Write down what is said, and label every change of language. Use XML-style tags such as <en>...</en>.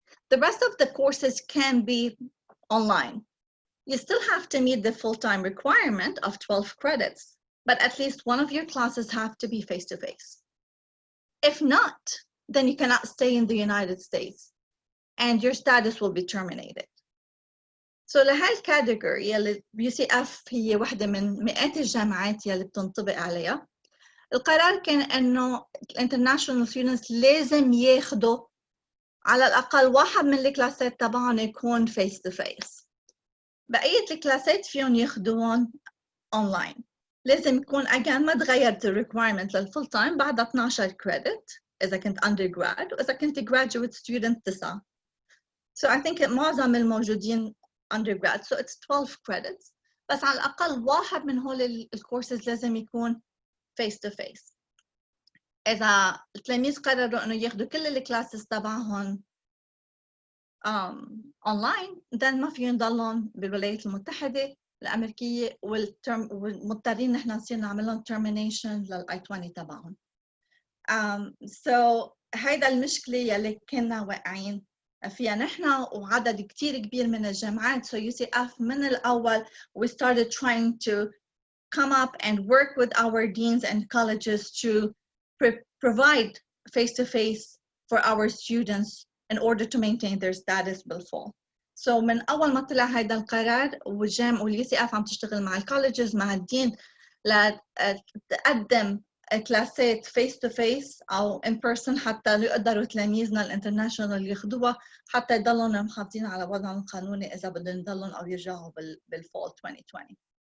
<en>The rest of the courses can be online. You still have to meet the full-time requirement of 12 credits, but at least one of your classes have to be face-to-face. If not, then you cannot stay in the United States and your status will be terminated.</en> <ar>So لهاي الكاتيجوري يلي UCF هي واحدة من مئات الجامعات يلي بتنطبق عليها، القرار كان إنه</ar> <en>international students</en> <ar>لازم ياخدوا على الأقل واحد من الكلاسات تبعهم يكون face-to-face. بقية الكلاسات فيهم ياخدوهم online. لازم يكون again ما تغيرت الريكوايرمنت للفول تايم، بعد 12 credit إذا كنت undergrad، وإذا كنت graduate student 9.</ar> <en>So I think</en> <ar>معظم الموجودين</ar> <en>undergrad, so it's 12 credits.</en> <ar>بس على الأقل واحد من هول الكورسز لازم يكون face-to-face. إذا التلاميذ قرروا إنه ياخدوا كل الكلاسز تبعهم online, then ما فيهم يضلون بالولايات المتحدة الأمريكية ومضطرين نحن نصير نعمل لهم termination للI-20 تبعهم. So هيدا المشكلة يلي كنا واقعين فيها نحن وعدد كتير كبير من الجامعات.</ar> <en>So UCF</en> <ar>من الأول</ar> <en>we started trying to come up and work with our deans and colleges to provide face-to-face for our students in order to maintain their status بالفول.</en> <ar>So من أول ما طلع هيدا القرار والUCF عم تشتغل مع الكولleges مع الدين لتقدم كلاسات face-to-face أو</ar> <en>in person</en> <ar>حتى يقدروا تلاميذنا الانترناشونال ياخدوها حتى يضلون محافظين على وضعهم القانوني إذا بدهم يضلون أو يرجعوا بالفول 2020.</ar>